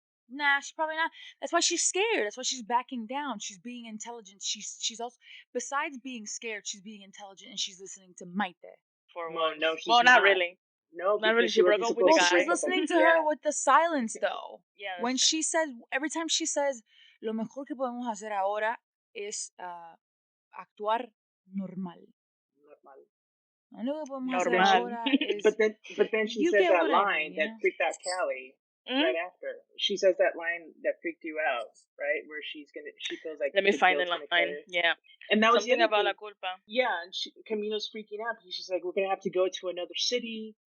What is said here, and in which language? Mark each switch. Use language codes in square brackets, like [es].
[en] Nah, she's probably not. That's why she's scared. That's why she's backing down. She's being intelligent. She's also, besides being scared, she's being intelligent and she's listening to Maite. No, she's not really. No, not really. She broke up with the guy. She's listening to her with the silence, though. Yeah. When she says, every time she says, [es] lo mejor que podemos hacer ahora es actuar normal. [en] Normal. But then she says that line that freaked out Callie. Right after she says that line that freaked you out, right? Where she feels like let me find the line. Yeah, and that was something about [es] la culpa. [en] Yeah, and Camino's freaking out because she's like, "We're gonna have to go to another city.